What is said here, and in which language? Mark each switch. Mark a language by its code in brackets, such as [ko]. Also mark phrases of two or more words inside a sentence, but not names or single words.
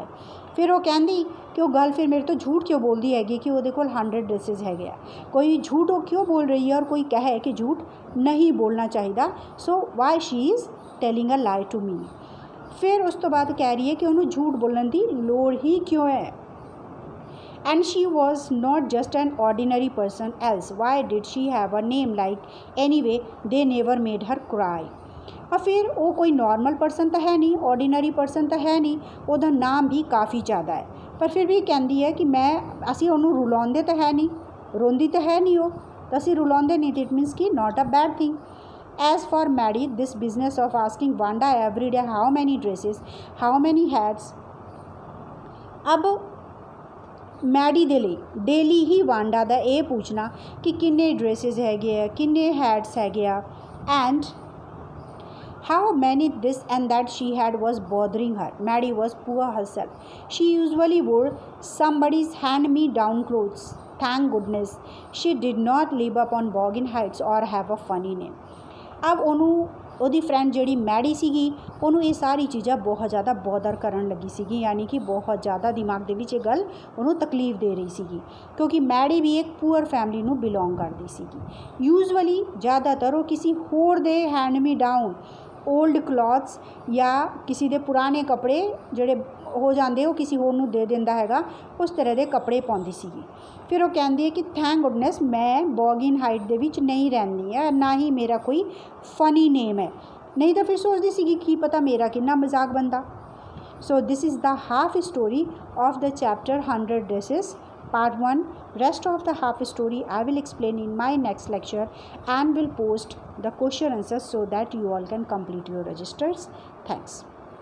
[pa] ਫਿਰ ਉਹ ਕਹਿੰਦੀ ਕਿ ਉਹ ਗੱਲ ਫਿਰ ਮੇਰੇ ਤੋਂ ਝੂਠ ਕਿਉਂ ਬੋਲਦੀ ਹੈਗੀ ਕਿ ਉਹਦੇ ਕੋਲ 100 ਡਰੈਸਿਸ ਹੈਗੇ ਆ। ਕੋਈ ਝੂਠ ਉਹ ਕਿਉਂ ਬੋਲ ਰਹੀ ਹੈ ਔਰ ਕੋਈ ਕਹੇ ਕਿ ਝੂਠ ਨਹੀਂ ਬੋਲਣਾ ਚਾਹੀਦਾ। [en] So why she is telling a lie to me. [pa] ਫਿਰ ਉਸ ਤੋਂ ਬਾਅਦ ਕਹਿ ਰਹੀ ਹੈ ਕਿ ਉਹਨੂੰ ਝੂਠ ਬੋਲਣ ਦੀ ਲੋੜ ਹੀ ਕਿਉਂ ਹੈ। [en] And she was not just an ordinary person else. Why did she have a name like anyway they never made her cry? [hi] और फिर वो कोई [en] normal person [hi] तो है नहीं, [en] ordinary person [hi] तो है नहीं, [pa] ਉਹਦਾ ਨਾਮ ਵੀ ਕਾਫੀ ਜ਼ਿਆਦਾ ਹੈ, ਪਰ ਫਿਰ ਵੀ ਕਹਿੰਦੀ ਹੈ ਕਿ ਅਸੀਂ ਉਹਨੂੰ ਰੁਲਾਉਂਦੇ ਤਾਂ ਹੈ ਨਹੀਂ, ਰੋਂਦੀ ਤਾਂ ਹੈ ਨਹੀਂ ਉਹ, ਤਾਂ ਅਸੀਂ ਰੁਲਾਉਂਦੇ ਨਹੀਂ, [en] it means [pa] ਕਿ [en] not a bad thing. As for Maddie, this business of asking Wanda every day how many dresses, how many hats, [pa] अब ਮੈਡੀ ਦੇ ਲਈ ਡੇਲੀ ਹੀ ਵਾਂਡਾ ਦਾ ਇਹ ਪੁੱਛਣਾ ਕਿ ਕਿੰਨੇ ਡਰੈਸਿਸ ਹੈਗੇ ਆ, ਕਿੰਨੇ ਹੈਟਸ ਹੈਗੇ ਆ, ਐਂਡ [en] how many this and that she had was bothering her. Maddie was poor herself. She usually wore somebody's hand-me-down clothes. Thank goodness she did not live up on Boggin Heights or have a funny name. [pa] अब ਉਹਨੂੰ ਉਹਦੀ ਫਰੈਂਡ ਜਿਹੜੀ ਮੈਡੀ ਸੀਗੀ ਉਹਨੂੰ ਇਹ ਸਾਰੀ ਚੀਜ਼ਾਂ ਬਹੁਤ ਜ਼ਿਆਦਾ ਬੋਦਰ ਕਰਨ ਲੱਗੀ ਸੀਗੀ, ਯਾਨੀ ਕਿ ਬਹੁਤ ਜ਼ਿਆਦਾ ਦਿਮਾਗ ਦੇ ਵਿੱਚ ਇਹ ਗੱਲ ਉਹਨੂੰ ਤਕਲੀਫ ਦੇ ਰਹੀ ਸੀਗੀ ਕਿਉਂਕਿ ਮੈਡੀ ਵੀ ਇੱਕ [en] poor family [pa] ਨੂੰ ਬਿਲੋਂਗ ਕਰਦੀ ਸੀਗੀ। ਯੂਜੂਅਲੀ ਜ਼ਿਆਦਾਤਰ ਉਹ ਕਿਸੇ ਹੋਰ ਦੇ [en] hand me down old clothes [pa] ਜਾਂ ਕਿਸੇ ਦੇ ਪੁਰਾਣੇ ਕੱਪੜੇ ਜਿਹੜੇ ਹੋ ਜਾਂਦੇ ਉਹ ਕਿਸੇ ਹੋਰ ਨੂੰ ਦੇ ਦਿੰਦਾ ਹੈਗਾ, ਉਸ ਤਰ੍ਹਾਂ ਦੇ ਕੱਪੜੇ ਪਾਉਂਦੀ ਸੀਗੀ। ਫਿਰ ਉਹ ਕਹਿੰਦੀ ਹੈ ਕਿ [en] thank goodness [pa] ਮੈਂ ਬੋਗਿਨ ਹਾਈਟ ਦੇ ਵਿੱਚ ਨਹੀਂ ਰਹਿੰਦੀ ਹੈ, ਨਾ ਹੀ ਮੇਰਾ ਕੋਈ [en] funny name [pa] ਹੈ, ਨਹੀਂ ਤਾਂ ਫਿਰ ਸੋਚਦੀ ਸੀਗੀ ਕੀ ਪਤਾ ਮੇਰਾ ਕਿੰਨਾ ਮਜ਼ਾਕ ਬਣਦਾ। [en] So this is the half story of the chapter 100 dresses part 1. Rest of the half story I will explain in my next lecture and will post the question answers so that you all can complete your registers. Thanks.